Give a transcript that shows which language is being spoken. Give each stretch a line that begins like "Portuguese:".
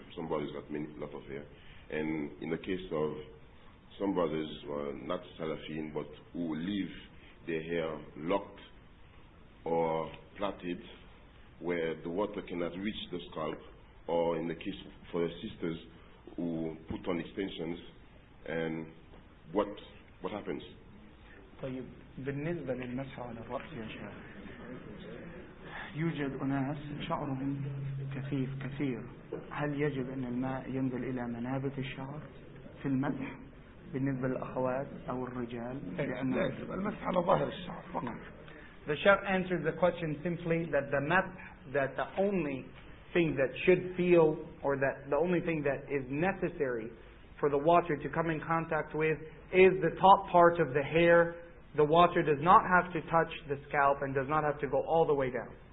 English: Some brothers got lot of hair. And in the case of some brothers who are not Salafin, but who leave their hair locked or plaited, where the water cannot reach the scalp, or in the case for the sisters who put on extensions, and what happens?
Arabic: طيب بالنسبة للمسح على الرأس يا شيخ، يوجد أناس شعرهم كثير، هل يجب أن الماء ينزل إلى منابت الشعر في المسح بالنسبة للأخوات أو الرجال؟ لا يجب المسح على ظاهر الشعر فقط.
English: The Shaykh answered the question simply that the masah, that the only thing that should feel, or that the only thing that is necessary for the water to come in contact with is the top part of the hair. The water does not have to touch the scalp and does not have to go all the way down.